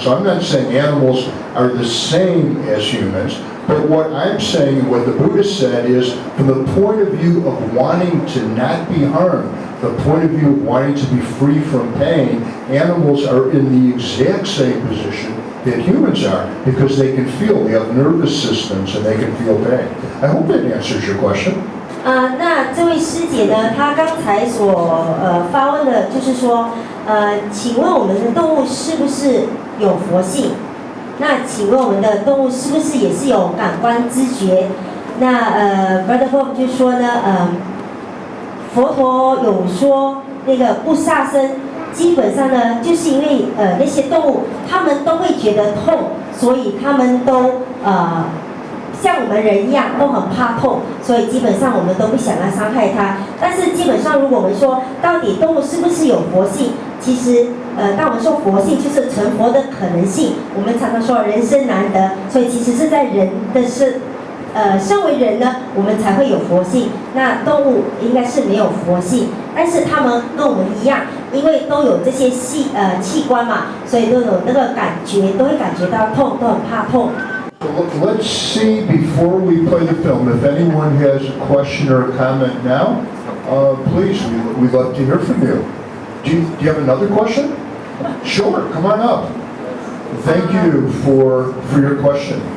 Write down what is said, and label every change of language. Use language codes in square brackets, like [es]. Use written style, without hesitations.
[en] So I'm not saying animals are the same as humans, but what I'm saying and what the Buddha said is from the point of view of wanting to not be harmed, the point of view of wanting to be free from pain, animals are in the exact same position that humans are because they can feel, they have nervous systems and they can feel pain. I hope that answers your question. [zh] 那这位师姐呢，她刚才所发问的就是说，请问我们的动物是不是有佛性？那请问我们的动物是不是也是有感官知觉？那Brother Bob 就说呢，佛陀有说那个不杀生，基本上呢，就是因为那些动物他们都会觉得痛，所以他们都像我们人一样都很怕痛，所以基本上我们都不想要伤害它。但是基本上，如果我们说到底动物是不是有佛性，其实当我们说佛性，就是成佛的可能性。我们常常说人生难得，所以其实是在人的身为人呢，我们才会有佛性。那动物应该是没有佛性，但是他们跟我们一样，因为都有这些器官嘛，所以都有那个感觉，都会感觉到痛，都很怕痛。 [en] Let's see before we play the film if anyone has a question or a comment now. Please, we'd love to hear from you. Do you have another question? Sure, come on up. Thank you for your question.